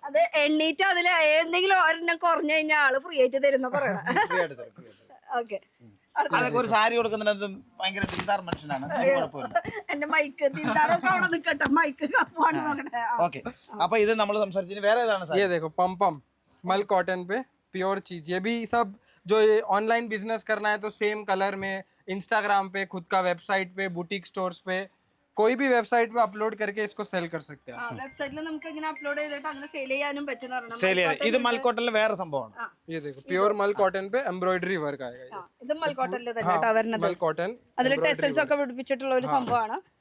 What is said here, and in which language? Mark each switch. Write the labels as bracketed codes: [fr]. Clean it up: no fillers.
[ml] അത് എണ്ണീറ്റ് അതില് ഏതെങ്കിലും ഒരെണ്ണം കുറഞ്ഞു കഴിഞ്ഞാൽ ആള് ഫ്രീ ആയിട്ട് തരുന്ന പറയണം. ഓക്കെ, അതൊക്കെ ഒരു സാരി കൊടുക്കുന്നതിനകത്ത് ഭയങ്കര ദിൽദാർ മനുഷ്യനാണ്. കുഴപ്പമില്ല. എന്റെ മൈക്ക് തിന്താറൊക്കെ അവിടെ നിൽക്കട്ടെ, മൈക്ക് നോക്കട്ടെ. ഓക്കെ, അപ്പൊ ഇത് നമ്മൾ സംസാരിച്ചത് വേറെ ഏതാണ് സാരി? [hi] ये देखो पम मल कॉटन पे प्योर चीज। ये भी सब जो ये ऑनलाइन बिजनेस करना है तो सेम कलर में इंस्टाग्राम पे, खुद का वेबसाइट पे, बुटीक स्टोर्स पे, कोई भी वेबसाइट पे अपलोड करके इसको सेल कर सकते हैं। [ml] വെബ്സൈറ്റിൽ നമുക്ക് ഇങ്ങനെ അപ്ലോഡ് ചെയ്തിട്ട് അങ്ങനെ സെയിൽ ചെയ്യാനും പറ്റുന്ന സെയിൽ ചെയ്യാൻ. ഇത് മൽക്കോട്ടലിലെ വേറെ സംഭവമാണ്. [hi] ये देखो प्योर मल कॉटन पे एम्ब्रॉयडरी वर्क आएगा ये। [ml] ഇത് മൽക്കോട്ടനിൽ തന്നെ കേട്ടോ വരുന്നത്. [hi] मल कॉटन [ml] അതിൽ ടെസൽസ് ഒക്കെ പിടിപ്പിച്ചിട്ടുള്ള ഒരു സംഭവമാണ്.